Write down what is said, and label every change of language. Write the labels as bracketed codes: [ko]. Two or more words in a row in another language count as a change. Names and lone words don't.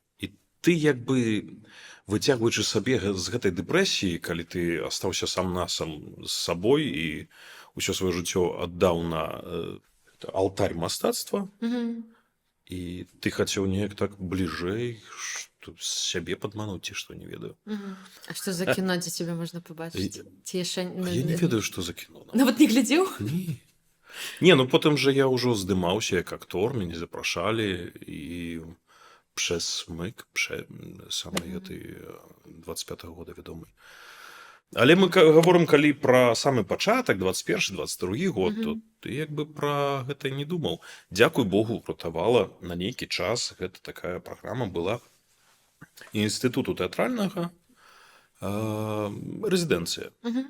[be] І ты як бы выцягваючы сабе з гэтай дэпрэсіі, калі ты астаўся сам-насам з сабой і ўсё сваё жыццё аддаў на алтарь мастацтва, і ты хацеў неяк так бліжэй сябе падмануць, ці што, не ведаю. А што за кіно, дзе цябе можна пабачыць? Я не ведаю, што за кіно. Нават не глядзеў? Не, потым жа я ўжо здымаўся як актор, мяне запрашалі, і [pl] przez myk, [be] самый гэты 25-го года вядомы. Але мы гаворым, калі пра самы пачатак, 21-22 год, то ты як бы пра гэта не думаў. Дзякуй Богу, ратавала на нейкі час, гэта такая праграма была інстытуту тэатральнага, рэзідэнцыя.